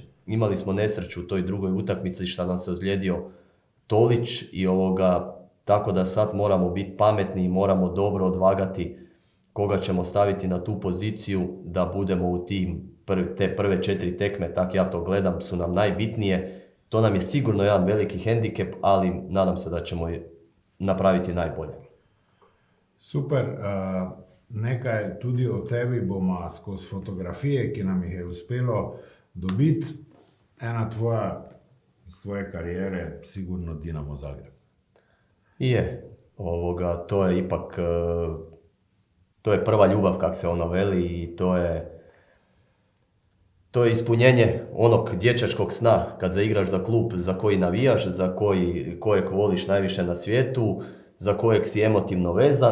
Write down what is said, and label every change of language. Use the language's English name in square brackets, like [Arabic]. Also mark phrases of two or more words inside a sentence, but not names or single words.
[Croatian] Imali smo nesreću u toj drugoj utakmici što nam se ozlijedio Tolić i tako da sad moramo biti pametni i moramo dobro odvagati koga ćemo staviti na tu poziciju da budemo u te prve 4 tekme, tak ja to gledam, su nam najbitnije. To nam je sigurno jedan veliki hendikep, ali nadam se da ćemo napraviti najbolje. Super. [Slovenian] Nekaj tudi o tebi bomo skozi fotografije, ki nam jih je uspelo dobiti. Ena tvoja iz tvoje karijere, sigurno Dinamo Zagreb. [Croatian] To je ipak, to je prva ljubav, kak se ono veli, i to je ispunjenje onog dječačkog sna kad zaigraš za klub za koji navijaš, za kojeg voliš najviše na svijetu, za kojeg si emotivno vezan.